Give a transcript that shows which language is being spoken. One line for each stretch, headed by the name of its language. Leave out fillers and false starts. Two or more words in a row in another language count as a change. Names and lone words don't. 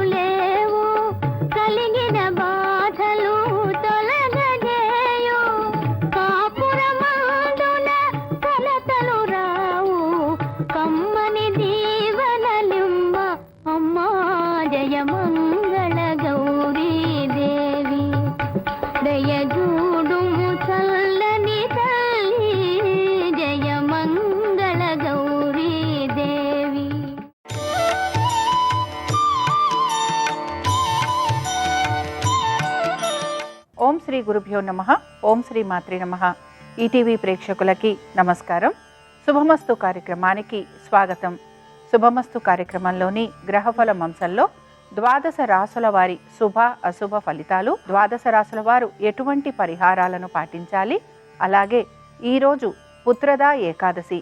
Telugu: లేవు కలిగిన బాధలు తొలగజేయు కాపురమందున కలతలు రావు కమ్మని దీవనలిమ్మ అమ్మా జయ మంగళ గౌరీ దేవీ దయజూడుము తల్లని తల్లీ జయ మంగళ గౌరీ దేవీ।
Sanskrit: ఓం శ్రీ గురుభ్యో నమః. ఓం శ్రీ మాత్రే నమః.
Telugu: ఈటీవీ ప్రేక్షకులకి నమస్కారం. శుభమస్తు కార్యక్రమానికి స్వాగతం. శుభమస్తు కార్యక్రమంలోని గ్రహఫలం అంశంలో ద్వాదశ రాసుల వారి శుభ అశుభ ఫలితాలు, ద్వాదశ రాసుల వారు ఎటువంటి పరిహారాలను పాటించాలి, అలాగే ఈరోజు పుత్రదా ఏకాదశి.